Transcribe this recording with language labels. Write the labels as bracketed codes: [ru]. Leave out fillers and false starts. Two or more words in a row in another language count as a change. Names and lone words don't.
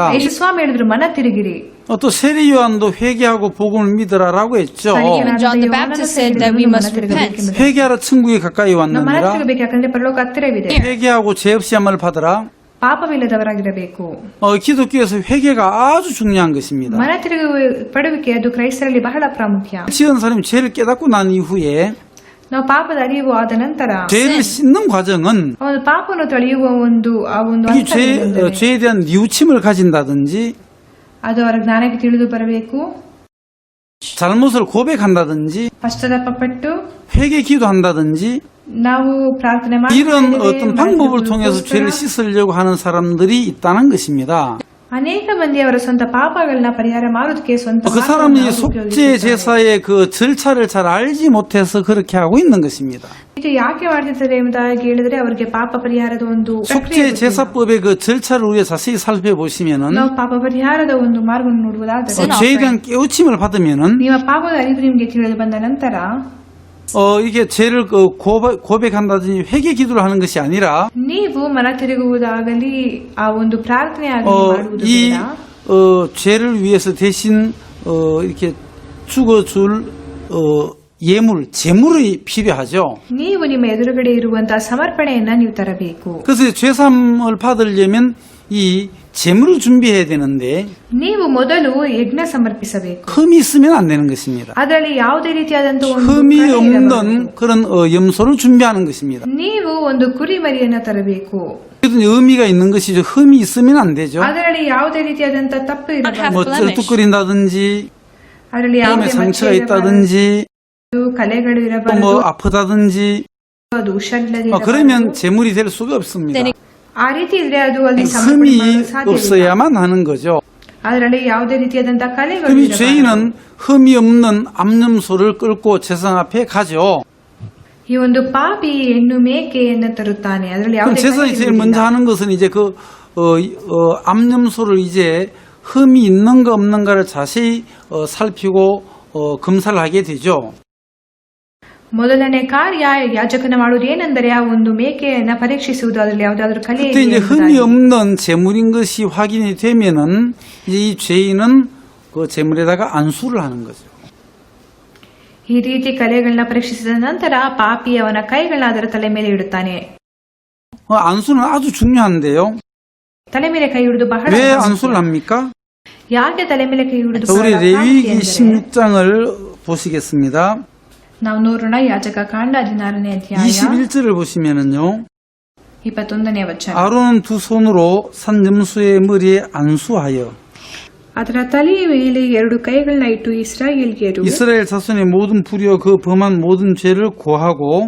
[kn] ಯೇಸು ಸ್ವಾಮಿ ಹೇಳಿದ್ರು ಮನ ತಿರುಗಿರಿ. [ko] 또 세례 요한도 회개하고 복음을 믿으라라고 했죠. [kn] ಸರಿಯಾದ [en] John the [kn] ಯೋಹಾನನ [en] Baptist said that we [kn] ಮನ [en] must [kn] ತಿರುಗಬೇಕು [en] repent. [kn] ಎಂಬುದಾಗಿ. [ko] 회개하라 천국이 가까이 [kn] ನಾವು ಮನ [ko] 왔느니라. [kn] ತಿರುಗಬೇಕು ಯಾಕಂದ್ರೆ ಪರಲೋಕ ಹತ್ತಿರವಿದೆ. [ko] 회개하고 죄 없이 함을 받으라. [kn] ಪಾಪವಿಲ್ಲದವರಾಗಿರಬೇಕು. [ko] 기독교에서 회개가 아주 중요한 것입니다. [kn] ಮನ ಪಡುವಿಕೆ ಅದು ಕ್ರೈಸ್ತರಲ್ಲಿ ಬಹಳ ಪ್ರಾಮುಖ್ಯ. [ko] 지은 사람이 죄를 깨닫고 난 이후에 [kn] ನಾವು ಪಾಪದ ಅರಿವು ಆದ ನಂತರ [ko] 죄를 씻는 과정은 [kn] ಒಂದು ಪಾಪವನ್ನು ತೊಳೆಯುವ ಒಂದು [ko] 이 죄에 대한 뉘우침을 가진다든지 [kn] ಅದು ಅವರ ಜ್ಞಾನಕ್ಕೆ ತಿಳಿದು ಬರಬೇಕು. [ko] 잘못을 고백한다든지 [kn] ಪಶ್ಚಾತ್ತಾಪಪಟ್ಟು [ko] 회개 기도한다든지 [kn] ನಾವು ಪ್ರಾರ್ಥನೆ [ko] 이런 어떤 방법을 통해서 죄를 씻으려고 하는 사람들이 있다는 것입니다. [kn] ಅನೇಕ ಮಂದಿ ಅವರ ಸ್ವಂತ ಪಾಪಗಳನ್ನ ಪರಿಹಾರ ಮಾಡೋದಕ್ಕೆ ಸ್ವಂತ [ko] 그 사람은 이 [kn] ಮಾರ್ಗವನ್ನು [ko] 속죄 [kn] ಉಪಯೋಗಿಸುತ್ತಾರೆ. [ko] 제사의 그 절차를 잘 알지 못해서 그렇게 하고 있는 것입니다. [kn] ಇದು ಯಾಕೆ ಮಾಡ್ತಿದ್ದಾರೆ ಎಂಬುದಾಗಿ ಹೇಳಿದ್ರೆ ಅವರಿಗೆ ಪಾಪ ಪರಿಹಾರದ ಒಂದು ಪ್ರಕ್ರಿಯೆ [ko] 속죄 [kn] ಗೊತ್ತಿಲ್ಲ. [ko] 제사법의 그 절차를 우리가 자세히 살펴보시면은 [kn] ನಾವು ಪಾಪ ಪರಿಹಾರದ ಒಂದು ಮಾರ್ಗವನ್ನು ನೋಡುವುದಾದರೆ [ko] 죄에 대한 깨우침을 받으면은 [kn] ನಿಮ್ಮ ಪಾಪದ ಅರಿವು ನಿಮಗೆ ತಿಳಿದು ಬಂದ ನಂತರ [ko] 이게 죄를 고백한다든지 회개 기도를 하는 것이 아니라 [kn] ನೀವು ಮನ ತಿರುಗುವುದಾಗಲಿ ಆ ಒಂದು ಪ್ರಾರ್ಥನೆ ಆಗಲಿ ಮಾಡುವುದು [ko] 이 [kn] ಬೇಡ. [ko] 죄를 위해서 대신 이렇게 죽어줄 예물, 제물이 필요하죠. [kn] ನೀವು ನಿಮ್ಮ ಎದುರುಗಡೆ ಇರುವಂತಹ ಸಮರ್ಪಣೆಯನ್ನ ನೀವು ತರಬೇಕು. [ko] 그래서 죄삼을 받으려면 이 제물을 준비해야 되는데 [kn] ನೀವು ಮೊದಲು ಯಜ್ಞ ಸಮರ್ಪಿಸಬೇಕು. [ko] 흠이 있으면 안 되는 것입니다. [kn] ಅದರಲ್ಲಿ ಯಾವುದೇ ರೀತಿಯಾದಂತಹ ಒಂದು [ko] 흠이 [kn] ಕಳೆ ಇರಬಾರದು. [ko] 없는 그런 염소를 준비하는 것입니다. [kn] ನೀವು ಒಂದು ಕುರಿಮರಿಯನ್ನ ತರಬೇಕು. [ko] 그래도 의미가 있는 것이죠. 흠이 있으면 안 되죠. [kn] ಅದರಲ್ಲಿ ಯಾವುದೇ ರೀತಿಯಾದಂತಹ ತಪ್ಪು ಇರಬಾರದು. [ko] 뭐 쩔뚝거린다든지 [kn] ಅದರಲ್ಲಿ [ko] 몸에 [kn] ಯಾವುದೇ [ko] 상처가 [kn] ಮಚ್ಚೆ ಇರಬಾರದು, [ko] 있다든지 [kn] ಕಲೆಗಳು [ko] 또 [kn] ಇರಬಾರದು, [ko] 뭐 아프다든지 [kn] ಅದು ಹುಷಾರಿಲ್ಲದೆ [ko] 그러면 [kn] ಇರಬಾರದು. [ko] 제물이 될 수가 없습니다. [kn] ಆ ರೀತಿ ಇದ್ರೆ ಅದು ಅಲ್ಲಿ ಸಮರ್ಪಣೆ [ko] 흠이 [kn] ಮಾಡಲು ಸಾಧ್ಯವಿಲ್ಲ. [ko] 없어야만 하는 거죠. [kn] ಅದರಲ್ಲಿ ಯಾವುದೇ ರೀತಿಯಾದಂತಹ ಕಲೆಗಳು [ko] 그럼 이 [kn] ಇರಬಾರದು. [ko] 죄인은 흠이 없는 암염소를 끌고 제상 앞에 가죠. [kn] ಈ ಒಂದು ಪಾಪಿ ಹೆಣ್ಣು ಮೇಕೆಯನ್ನು ತರುತ್ತಾನೆ. ಅದರಲ್ಲಿ [ko] 그럼 [kn] ಯಾವುದೇ [ko] 제사장이 [kn] ಕಲೆ [ko] 제일 [kn] ಇರುವುದಿಲ್ಲ. [ko] 먼저 하는 것은 이제 그 암염소를 이제 흠이 있는가 없는가를 자세히 살피고 검사를 하게 되죠. [kn] ಮೊದಲನೇ ಕಾರ್ಯ ಯಾಜಕನ ಮಾಡುವುದು ಏನೆಂದರೆ ಆ ಒಂದು ಮೇಕೆಯನ್ನ ಪರೀಕ್ಷಿಸುವುದು, ಅದರಲ್ಲಿ ಯಾವುದಾದ್ರೂ ಕಲೆ [ko] 그때 이제 흠이 없는 제물인 것이 확인이 되면은 이제 이 죄인은 그 제물에다가 안수를 하는 거죠. [kn] ಈ ರೀತಿ ಕಲೆಗಳನ್ನ ಪರೀಕ್ಷಿಸಿದ ನಂತರ ಪಾಪಿ ಅವನ ಕೈಗಳನ್ನ ಅದರ ತಲೆ ಮೇಲೆ ಇಡುತ್ತಾನೆ. [ko] 안수는 아주 중요한데요. [kn] ತಲೆ ಮೇಲೆ ಕೈ ಹಿಡಿದು ಬಹಳ [ko] 왜 [kn] ಪ್ರಾಮುಖ್ಯ. [ko] 안수를 합니까? [kn] ಯಾಕೆ ತಲೆ ಮೇಲೆ ಕೈ ಹಿಡಿದು [ko] 자, 우리 [kn] ಬಹಳ [ko] 레위기 [kn] ಪ್ರಾಮುಖ್ಯ ಎಂದರೆ, [ko] 16장을 보시겠습니다. [kn] ನಾವು ನೋಡೋಣ ಯಾಜಕ ಕಾಂಡ 16ನೇ ಅಧ್ಯಾಯ [ko] 21절을 보시면은요. [kn] 21ನೇ ವಚನ. [ko] 아론은 두 손으로 산 염소의 머리에 안수하여 [kn] ಅದರ ತಲೆಯ ಮೇಲೆ 2 ಕೈಗಳನ್ನ ಇಟ್ಟು ಇಸ್ರಾಯೇಲ್ಯರು [ko] 이스라엘 자손의 모든 불의와 그 범한 모든 죄를 고하고